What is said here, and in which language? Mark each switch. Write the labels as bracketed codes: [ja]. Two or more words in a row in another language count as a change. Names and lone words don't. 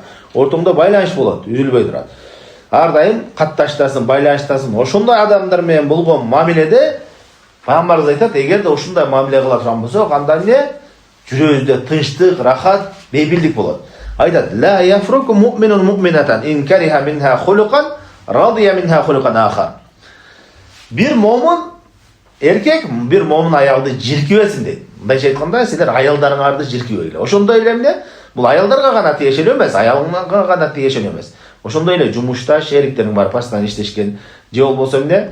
[ky] Ортоңдо байланыш болот, үзүлбөй турат. Ар дайым катташтасың, байланыштасың. Ошондой адамдар менен болгон мамиледе Пайгамбарыбыз айтат, эгерде ушундай мамиле кыла турган болсо, анда эмне? Жүрөгүңүздө тынчтык, рахат, бейбилдик болот. Айтат: [ar] "لا يفرك مؤمن مؤمنة إن كره منها خلقا رضي منها خلقا آخر." [ky] Бир момун эркек бир момун аялды жиркибесин дейт. Мындайча айтканда, силер аялдарыңарды жиркибейле. Ошондой эле эмне? Бул аялдарга гана тиешелүү эмес, аялыңарга гана тиешелүү эмес. Ошондой эле жумушта шериктериң бар, постоянно иштешкен, же болбосо эмне?